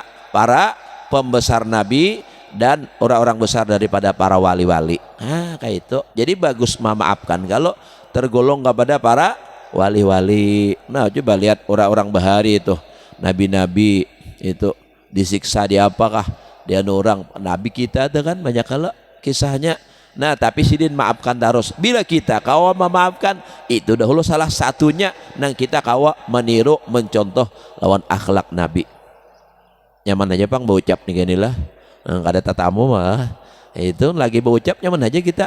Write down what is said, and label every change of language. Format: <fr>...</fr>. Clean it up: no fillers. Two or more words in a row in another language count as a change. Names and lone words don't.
<id>Para pembesar nabi dan orang-orang besar daripada para wali-wali. Nah, kayak itu. Jadi bagus memaafkan kalau tergolong kepada para wali-wali. Nah, coba lihat orang-orang bahari itu, nabi-nabi itu disiksa di apakah? Dia orang nabi kita ada kan banyak kalau kisahnya.</id> <bjn>Nah, tapi sidin maafkan terus. Bila kita kawa memaafkan, itu dahulu salah satunya nang kita kawa meniru mencontoh lawan akhlak nabi. Nyaman aja pang berucap nih gini lah. Kada tatamu mah itu lagi berucap nyaman aja kita.</bjn>